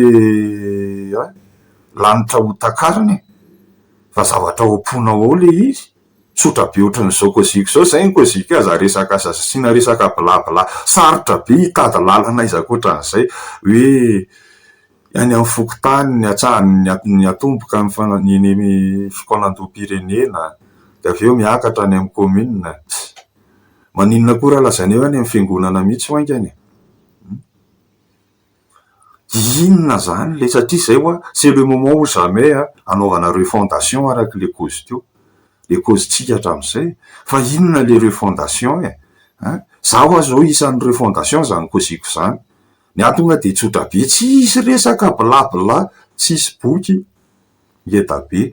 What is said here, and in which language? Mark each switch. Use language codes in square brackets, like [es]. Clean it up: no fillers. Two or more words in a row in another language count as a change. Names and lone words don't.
[mg] lanitra hotakariny fa zavatra omponao ao le izy sotra be ohatran'izao koziko zao zay ny koziko aza resaka asasina resaka blabla sarotra be hitady lalana izy akoatran'izay hoe any amin'ny fokotany ny atsahany ny atomboka ny fikonan-doam-pirenena de avy eo miakatra any amin'ny commune maninona koa raha lazaina eo any amin'ny fiangonana mihitsy hoaingany inona zany le satria zay hoa [fr] c'est le moment où jamais [mg] anaovana refondation araky le cause teo le cause tsika hatram'izay fa inona le refondation zaho azo isan'ny refondation zany koziko zany ny atonga de tsotra be tsisy resaka blabla tsisy boky ngeda be